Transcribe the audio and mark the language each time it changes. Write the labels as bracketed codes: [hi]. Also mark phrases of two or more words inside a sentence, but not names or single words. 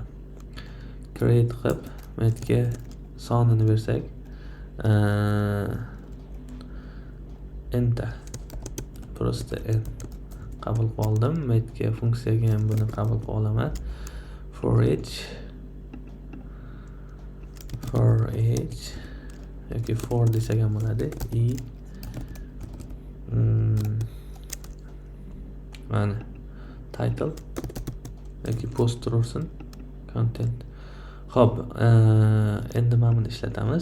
[uz] Create qilib, bu yerga sonini bersak, enter. Prosta n qabul qilib oldim. Bu yerga funksiyaga ham buni qabul qilib olaman. [en] For each for each [uz] yoki for desak ham bo'ladi. Mana title yoki post tursin, content. Xo'p, endi mana buni ishlatamiz.